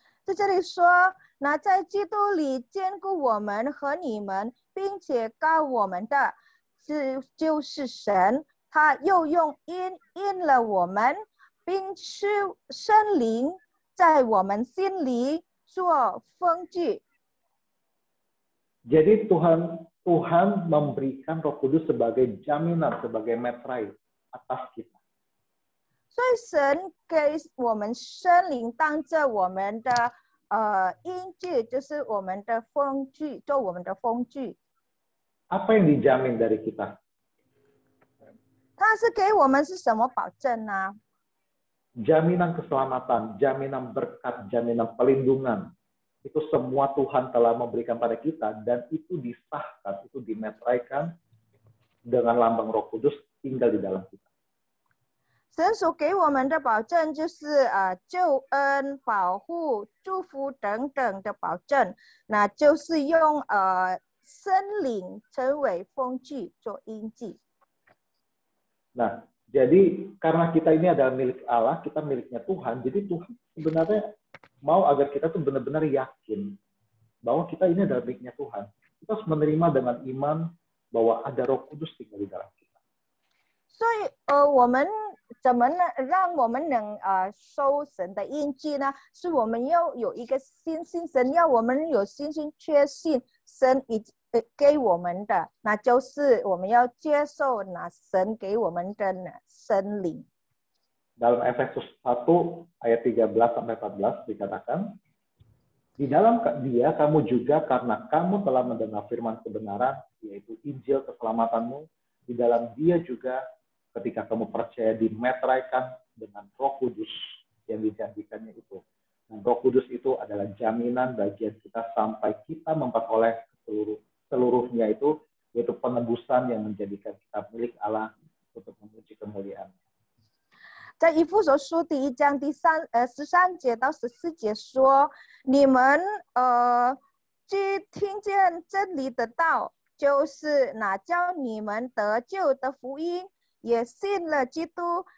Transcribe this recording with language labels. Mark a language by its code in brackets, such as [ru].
[zh] 在这里说，那在基督里坚固我们和你们，并且告我们的，就是神，他又用印了我们，并使圣灵在我们心里做封据。 [id] Jadi Tuhan memberikan Roh Kudus sebagai jaminan, sebagai metrai atas kita. [zh] 所以神给我们圣灵当着我们的印记，就是我们的封具，做我们的封具。 [id] Apa yang dijamin dari kita? [zh] 他是给我们是什么保证呢？ [id] Jaminan keselamatan, jaminan berkat, jaminan pelindungan. Itu semua Tuhan telah memberikan pada kita dan itu disahkan, itu dimetraikan dengan lambang Roh Kudus tinggal di dalam kita. [zh] 神所给我们的保证就是救恩、保护、祝福等等的保证，那就是用圣灵成为封具做印记。 [id] Nah, jadi karena kita ini adalah milik Allah, kita miliknya Tuhan, jadi Tuhan sebenarnya mau agar kita tuh benar-benar yakin bahwa kita ini adalah miliknya Tuhan. Kita harus menerima dengan iman bahwa ada Roh Kudus tinggal di dalam kita. [zh] 所以我们怎么让我们能收神的印记呢？是我们要有一个信心，神要我们有信心，确信神已给我们的，那就是我们要接受那神给我们的圣灵。 [id] Dalam Efesus 1 ayat 13 sampai 14 dikatakan, di dalam Dia kamu juga karena kamu telah mendengar firman kebenaran, yaitu Injil keselamatanmu, di dalam Dia juga ketika kamu percaya dimetraikan dengan Roh Kudus yang dijanjikannya itu. Dan Roh Kudus itu adalah jaminan bagian kita sampai kita memperoleh seluruhnya itu, yaitu penebusan yang menjadikan kita milik Allah untuk memuji kemuliaan. [zh] 在以弗所书第1章第13节到14节说，你们既听见真理的道，就是那叫你们得救的福音，也信了基督。